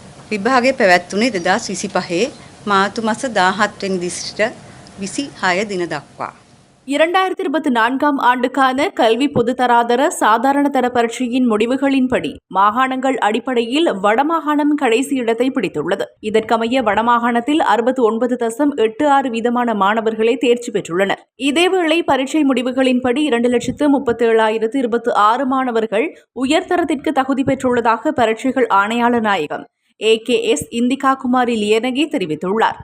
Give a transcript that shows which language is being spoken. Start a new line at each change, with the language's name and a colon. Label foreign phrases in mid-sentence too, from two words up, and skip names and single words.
Sinhala: විභාගය පැවැත්වුණේ 2025 මාර්තු මාස 17 වෙනි දින සිට 26 දින දක්වා.
Tamil: 2024 ஆண்டுக்கான கல்வி பொதுத்தராதர சாதாரண தர பரீட்சையின் முடிவுகளின்படி மாகாணங்கள் அடிப்படையில் வடமாகாணம் கடைசி இடத்தை பிடித்துள்ளது. இதற்கமைய வடமாகாணத்தில் 69.86% மாணவர்களே தேர்ச்சி பெற்றுள்ளனர். இதேவேளை பரீட்சை முடிவுகளின்படி 2,37,026 மாணவர்கள் உயர்தரத்திற்கு தகுதி பெற்றுள்ளதாக பரீட்சைகள் ஆணையாளர் நாயகம் AKS இந்திகா குமாரி லியனகி தெரிவித்துள்ளார்.